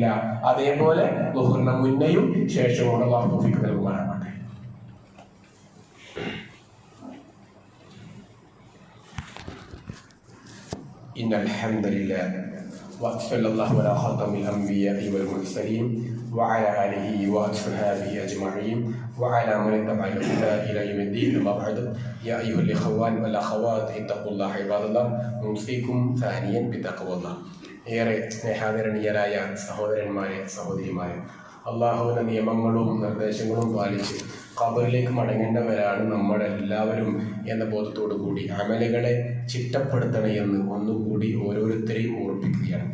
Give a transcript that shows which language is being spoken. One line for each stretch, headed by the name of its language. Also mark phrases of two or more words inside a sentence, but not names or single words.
Malayalam: അതേപോലെ ളുഹറിന് മുന്നേയും ശേഷമുള്ള അല്ലാഹു തൗഫീഖ് നൽകുമാറാകട്ടെ.
Arabic: إن الحمد لله وصلى الله على خاتم الأنبياء والمرسلين وعلى آله وأصحابه أجمعين وعلى من اتبع الهدى إلى يوم الدين. أما بعد يا أيها الإخوان والأخوات اتقوا الله عباد الله أوصيكم ثانيا بتقوى الله.
Malayalam: ഏറെ സ്നേഹാദരണീയരായ സഹോദരന്മാരെ സഹോദരിമാരെ, അള്ളാഹുവിന്റെ നിയമങ്ങളും നിർദ്ദേശങ്ങളും പാലിച്ച് ഖബറിലേക്ക് മടങ്ങേണ്ടവരാണ് നമ്മളെല്ലാവരും എന്ന ബോധത്തോടു കൂടി അമലുകളെ ചിട്ടപ്പെടുത്തണമെന്ന് ഒന്നുകൂടി ഓരോരുത്തരെയും ഓർപ്പിക്കുകയാണ്.